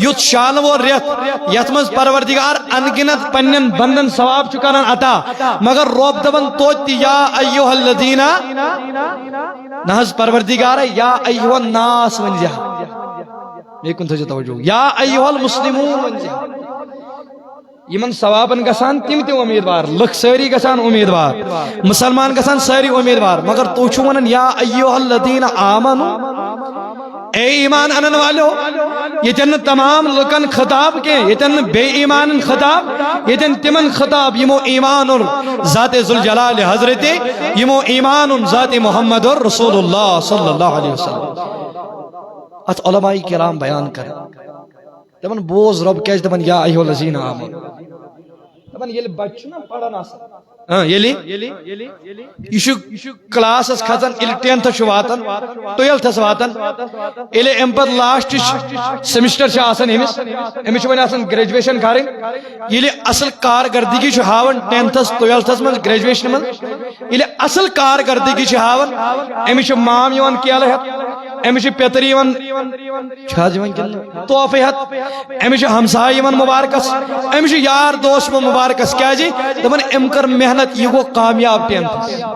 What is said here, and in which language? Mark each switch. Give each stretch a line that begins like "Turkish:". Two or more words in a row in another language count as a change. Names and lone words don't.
Kashmiri: یُتھ شان وول رٮ۪تھ یتھ منٛز پروردگار انگنت پننٮ۪ن بندن ثواب چھُ کران عطا مگر رب دپن توتہِ تہِ
Arabic: یا ایُہا الذین
Kashmiri: نہ حظ پروردگارے
Arabic: یا ایُہا الناس
Kashmiri: ؤنۍ زِہا بیٚیہِ کُن تھٲیزیو توجہ
Arabic: یا ایُہا المسلموٗن
Kashmiri: ؤنۍ زِہا یمن ثوابن گژھان تِم تہِ امیدوار لُکھ سٲری گژھان امیدوار مسلمان گژھان سٲری امیدوار مگر تُہۍ چھِو ونان
Arabic: یا ایُہا الذین آمنو
Kashmiri: اے ایمان انن والو یتن نہٕ تمام لُکن خطاب کینٛہہ یتن نہٕ بے ایمانن خطاب یتن تمن خطاب یمو ایمان اور ذات ذوالجلال حضرت یمو ایمان اور ذات محمد اور رسول اللہ
Arabic: صلی اللہ علیہ وسلم
Kashmiri: ات علماء کرام بیان کرن دپن بوز رب کیازِ دپن
Arabic: یا ایُہا الذین آمنو
Kashmiri: دپن ییٚلہِ بچہ چھُ نا پران آسان یہ چھُ کلاسس کھژان ییٚلہِ 10th چھُ واتان 12th واتان ییٚلہِ امہِ پتہٕ لاسٹٕچ سیمسٹر چھِ آسان أمِس چھُ وۄنۍ آسان گریجویشن کرٕنۍ ییٚلہِ اصل کارکردگی چھُ ہاوان 10th 12th منٛز گریجویشن منٛز ییٚلہِ اصل کارکردگی چھِ ہاوان أمِس چھُ مام یِوان کیلہٕ ہٮ۪تھ أمِس چھُ پیتٕر یِوان چھِ حظ یِوان کِنہٕ طوفہٕ ہٮ۪تھ أمِس چھُ ہمساے یِوان مُبارکس أمِس چھُ یار دوس یِوان مُبارکس کیازِ دپان أمۍ کٔر محنت یہ گو کامیاب 10th